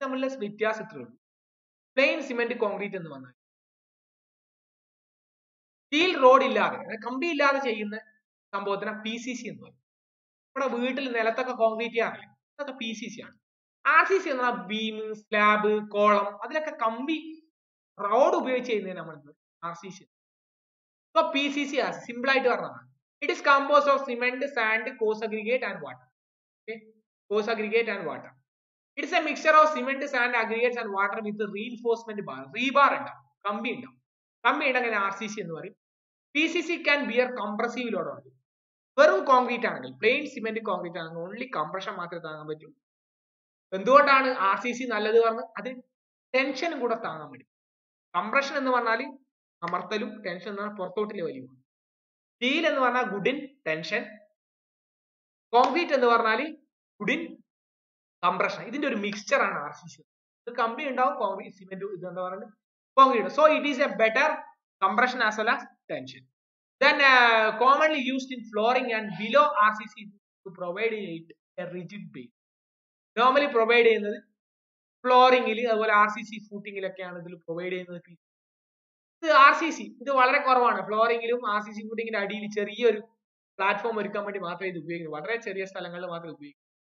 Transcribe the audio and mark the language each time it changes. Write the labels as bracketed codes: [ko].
[ml] തമ്മിലുള്ള വ്യത്യാസം ഇത്രേ ഉള്ളൂ. പ്ലെയിൻ സിമെന്റ് കോൺക്രീറ്റ് എന്ന് പറഞ്ഞാൽ സ്റ്റീൽ റോഡ് ഇല്ലാതെ, കമ്പി ഇല്ലാതെ ചെയ്യുന്ന സംഭവത്തിന് PCC എന്ന് പറയും. നമ്മുടെ വീട്ടിൽ നിലത്തൊക്കെ കോൺക്രീറ്റ് ചെയ്യാറില്ലേ, അതൊക്കെ PCC ആണ്. RCC എന്ന് പറഞ്ഞാൽ ബീം, സ്ലാബ്, കോളം, അതിലൊക്കെ കമ്പി റോഡ് ഉപയോഗിച്ച് ചെയ്യുന്നതിന് നമ്മൾ RCC. So PCC സിമ്പിൾ ആയിട്ട് പറഞ്ഞതാണ്. [en] It is composed of cement, sand, coarse aggregate and water. Okay, coarse aggregate and water. It is a mixture of cement, sand, aggregates and water with reinforcement bar. [ml] Rebar ഉണ്ടാവും, കമ്പി ഉണ്ടാവും. കമ്പി ഉണ്ടെങ്കിൽ RCC എന്ന് പറയും. [en] PCC can bear compressive load only. [ml] വെറും concrete ആണെങ്കിൽ plain cement concrete ആണെങ്കിൽ ഓൺലി കംപ്രഷൻ മാത്രമേ താങ്ങാൻ പറ്റൂ. എന്തുകൊണ്ടാണ് RCC നല്ലത് പറഞ്ഞ് അത് ടെൻഷനും കൂടെ താങ്ങാൻ പറ്റും. കംപ്രഷൻ എന്ന് പറഞ്ഞാൽ അമർത്തലും ടെൻഷൻ എന്ന് പറഞ്ഞാൽ പുറത്തോട്ടിലെ വലിയ. സ്റ്റീൽ എന്ന് പറഞ്ഞാൽ ഗുഡിൻ ടെൻഷൻ, കോൺക്രീറ്റ് എന്ന് പറഞ്ഞാൽ ഗുഡിൻ കംപ്രഷൻ. ഇതിന്റെ ഒരു മിക്സ്ചർ ആണ് RCC. ഇത് കമ്പി ഉണ്ടാവും കോൺക്രീറ്റ് സിമെന്റ് ഇത് എന്താ പറയുന്നത് concrete. [en] So it is a better compression as well as tension. Then commonly used in flooring and below RCC to provide it a rigid base. [ml] Normally provide ചെയ്യുന്നത് ഫ്ലോറിംഗിൽ അതുപോലെ RCC ഫൂട്ടിങ്ങിലൊക്കെയാണ് ഇതിൽ provide ചെയ്യുന്നത്. ഇത് RCC ഇത് വളരെ കുറവാണ്. ഫ്ലോറിംഗിലും RCC ഫൂട്ടിങ്ങിന്റെ അടിയിൽ ചെറിയൊരു പ്ലാറ്റ്ഫോം ഒരുക്കാൻ വേണ്ടി മാത്രമേ ഇത് ഉപയോഗിക്കുന്നു. വളരെ ചെറിയ സ്ഥലങ്ങളിൽ മാത്രമേ ഉപയോഗിക്കൂ.